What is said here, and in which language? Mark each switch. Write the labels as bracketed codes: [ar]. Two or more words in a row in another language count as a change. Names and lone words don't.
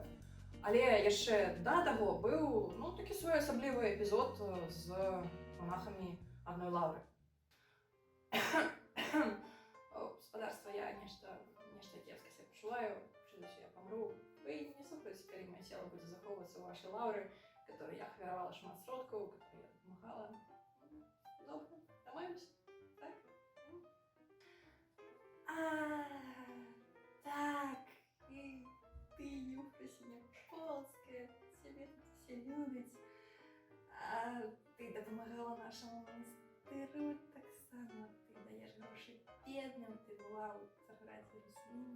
[be] Але яшчэ да таго быў, ну, такі своеасаблівы эпізод з монахамі адной лаўры. Гаспадарства, я нешта кепска сябе пачуваю, чуюся, я памру. Вы не супраць, калі маё цела будзе захоўвацца ў вашай лаўры, которой я ахвяравала шмат сродкаў, [uk] которой я допомагала. Добре, дамовимся, так? Так, і ти, Єфросинія Полоцка, тебе тут всі люблять. А ти допомагала нашому монастиру так само, ти даєш гроші бідним, ти була у Царграді Іерусалімі.